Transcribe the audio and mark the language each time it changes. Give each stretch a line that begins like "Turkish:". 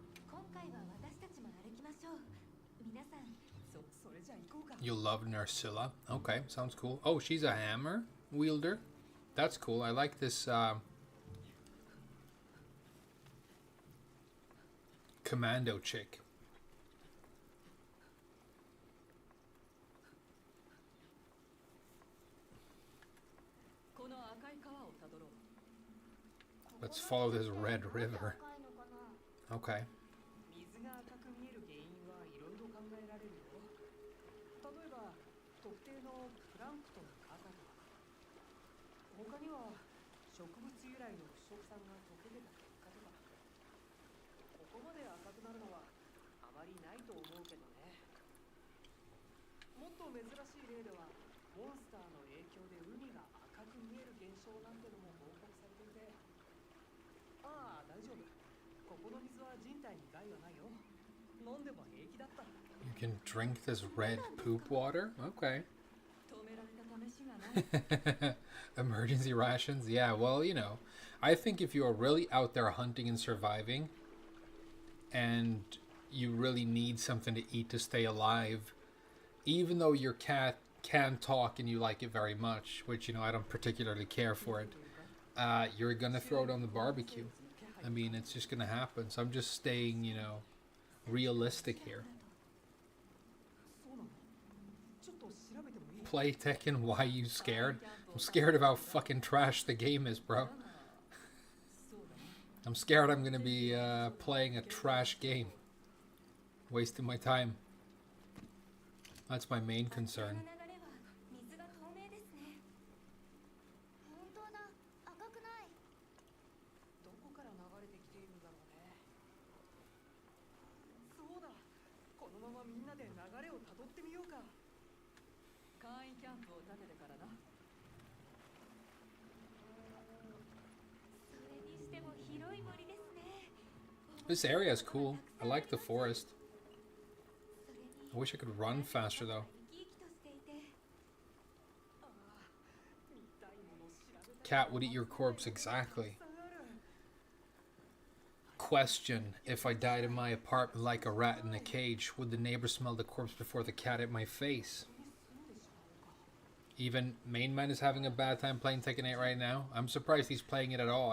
Japanese: 今回は私たちも歩きましょう。皆さん。それじゃ行こうか。
English: You'll love Narcilla. Okay, sounds cool. Oh, she's a hammer wielder. That's cool. I like this commando chick.
Japanese: この赤い川をたどろう。
English: Let's follow this red river.
Japanese: 赤いのかな。
English: Okay.
Japanese: 水が赤く見える原因はいろいろ考えられるよ。例えば特定のプランクトンが赤とか、他には植物由来の腐食酸が溶け出た結果とか。ここまで赤くなるのはあまりないと思うけどね。もっと珍しい例ではモンスターの影響で海が赤く見える現象なんてのも報告されていて。ああ、大丈夫。ここの水は人体に害はないよ。飲んでも平気だった。
English: You can drink this red poop water? Okay.
Japanese: 止められた試しがない。
English: Emergency rations? Yeah, well, you know, I think if you're really out there hunting and surviving and you really need something to eat to stay alive, even though your cat can talk and you like it very much, which, you know, I don't particularly care for it, you're gonna throw it on the barbecue. I mean, it's just gonna happen. So I'm just staying, you know, realistic here.
Japanese: そうなの？ちょっと調べてもいい？
English: Play Tekken, why you scared? I'm scared of how fucking trash the game is, bro.
Japanese: そうだね。
English: I'm scared I'm gonna be playing a trash game. Wasting my time. That's my main
Japanese: あちら
English: concern.
Japanese: の流れは水が透明ですね。本当だ。赤くない。どこから流れてきているんだろうね。そうだ。このままみんなで流れをたどってみようか。簡易キャンプを立ててからな。それにしても広い森ですね。
English: This area is cool. I like the forest.
Japanese: それに
English: I wish I could run faster though.
Japanese: 生き生きとしていて。ああ、見たいもの調べたい。
English: Cat would eat your corpse exactly.
Japanese: たくさんある。
English: Question: If I died in my apartment like a rat in a cage, would the neighbor smell the corpse before the cat ate my face? Even Main Man is having a bad time playing Tekken 8 right now. I'm surprised he's playing it at all.